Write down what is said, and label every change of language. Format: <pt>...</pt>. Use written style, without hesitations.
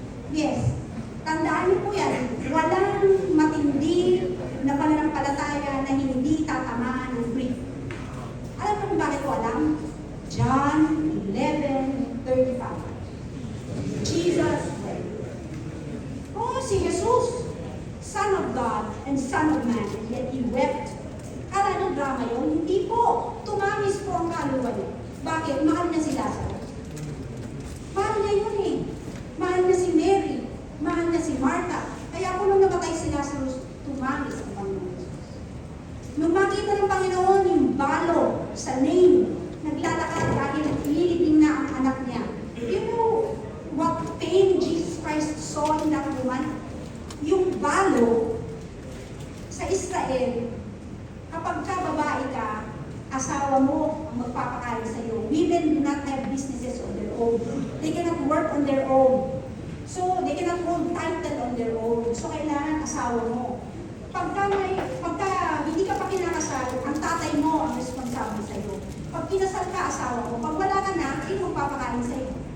<tl>Yes. Tandaan niyo po yan, walang matindi na pananampalataya na hindi tatamaan ng grief. Alam mo kung bakit ko alam?</tl> <en>John 11:35. Jesus said, oh, si Jesus, Son of God and Son of Man, and yet He wept.</en> <tl>Kala nyo drama yun? Hindi po. Tumamis po ang kaluluwa niya. Bakit? Mahal niya si Lazarus. Mahal niya yun eh. Mahal niya si Mary. Mahal niya si Martha. Kaya kung nung namatay si Lazarus, tumamis ang Panginoon Jesus. Nung makita ng Panginoon yung balo sa name, naglalakad dahil nililibing na ang anak niya.</tl> <en>You know what pain Jesus Christ saw in that woman?</en> <tl>Yung balo sa Israel, kapag ka babae ka, asawa mo ang magpapakain sa iyo.</tl> <en>Women do not have businesses on their own. They cannot work on their own. So, they cannot hold title on their own.</en> <tl>So, kailangan asawa mo. Pagka hindi ka pa kinakasal, ang tatay mo ang responsable sa iyo. Pag kinasal ka, asawa mo. Pag wala ka na, sino magpapakain sa iyo?</tl>